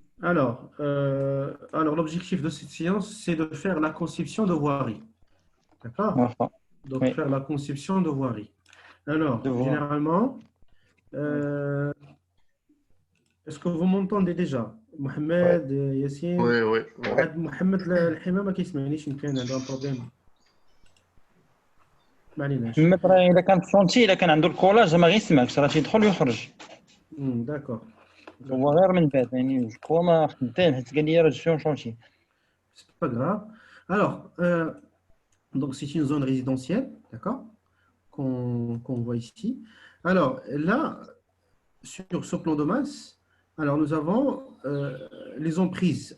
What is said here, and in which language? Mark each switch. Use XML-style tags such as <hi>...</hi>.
<fr>Alors l'objectif de cette séance, c'est de faire la conception de voirie. D'accord?</fr> <ar>واخا.</ar> <fr>Donc, Oui. faire la conception de voirie. Alors, De voirie. généralement, est-ce que vous m'entendez déjà? Mohamed, Yassine? Oui, oui.</fr> <ar>Mohamed الحمام ما كيسمعنيش يمكن عنده</ar> <fr>un problème.</fr> <ar>ما عليناش. محمد راه الا كان فونتي الا كان عنده الكولاج ما غيسمعكش راه تيدخل ويخرج</ar> <fr>D'accord.</fr> <ar>هو غير من بعد يعني جو ما خدام حيت قال لي راه جبتو شونتي.</ar> <fr>C'est pas grave. Alors, donc c'est une zone résidentielle, d'accord, qu'on voit ici. Alors là, sur ce plan de masse, alors nous avons les emprises.</fr>